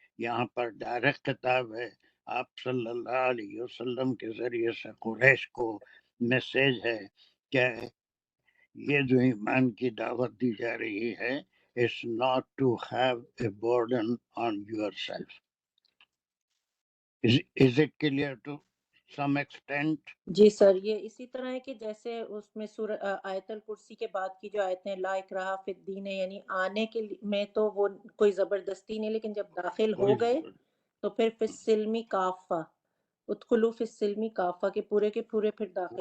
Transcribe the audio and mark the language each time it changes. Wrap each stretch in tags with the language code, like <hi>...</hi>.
<ur>یہاں پر ڈائریکٹ خطاب ہے, آپ صلی اللہ علیہ وسلم کے ذریعے سے قریش کو میسیج ہے کہ یہ جو ایمان کی دعوت دی جا رہی ہے</ur> <en>is not to have a burden on yourself. Is it clear to some extent?</en> <ur>جی سر, یہ اسی طرح ہے کہ جیسے اس میں آیت الکرسی کے بعد کی جو آیتیں</ur> <ar>لا اکراہ فی الدین</ar> <ur>ہے, یعنی آنے کے میں تو وہ کوئی زبردستی نہیں, لیکن جب داخل ہو گئے تو پھر فی السلم کافہ,</ur> <ar>ادخلوا فی السلم کافہ</ar> <ur>کے پورے پھر داخل.</ur>